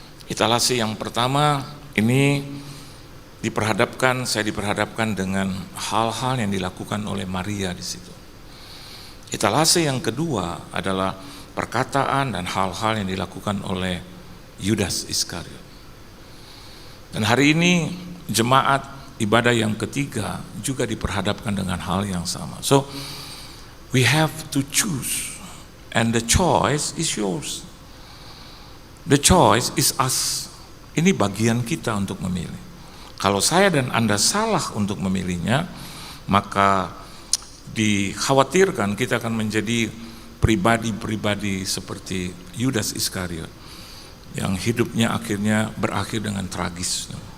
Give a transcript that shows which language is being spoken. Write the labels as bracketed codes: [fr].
[id] Etalase yang pertama ini saya diperhadapkan dengan hal-hal yang dilakukan oleh Maria di situ. Etalase yang kedua adalah perkataan dan hal-hal yang dilakukan oleh Yudas Iskariot. Dan hari ini jemaat ibadah yang ketiga juga diperhadapkan dengan hal yang sama. [en] So we have to choose, and the choice is yours. The choice is us. [id] Ini bagian kita untuk memilih. Kalau saya dan Anda salah untuk memilihnya, maka dikhawatirkan kita akan menjadi pribadi-pribadi seperti Yudas Iskariot yang hidupnya akhirnya berakhir dengan tragis.